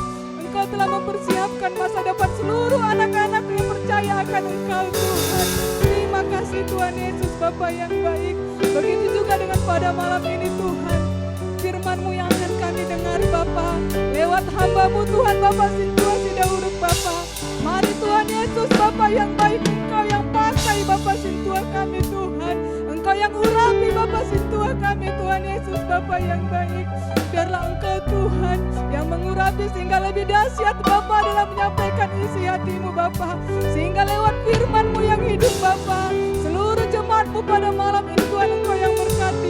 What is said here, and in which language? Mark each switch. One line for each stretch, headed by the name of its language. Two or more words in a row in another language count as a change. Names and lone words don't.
Indonesian: Engkau telah mempersiapkan masa depan seluruh anak-anak yang percaya akan Engkau Tuhan. Terima kasih Tuhan Yesus Bapa yang baik. Begitu juga dengan pada malam ini Tuhan. Firman-Mu yang akan kami dengar Bapa. Lewat hamba-Mu Tuhan Bapa Sintua Sidauruk Bapa. Mari Tuhan Yesus Bapa yang baik. Engkau yang pakai Bapa Sintua kami Tuhan. Engkau yang urapi Bapa Sintua kami Tuhan Yesus Bapa yang baik. Biarlah Engkau Tuhan yang mengurapi sehingga lebih dahsyat Bapa dalam menyampaikan isi hati-Mu Bapa. Sehingga lewat firman-Mu yang hidup Bapa, seluruh jemaat-Mu pada malam ini Tuhan Engkau yang berkati.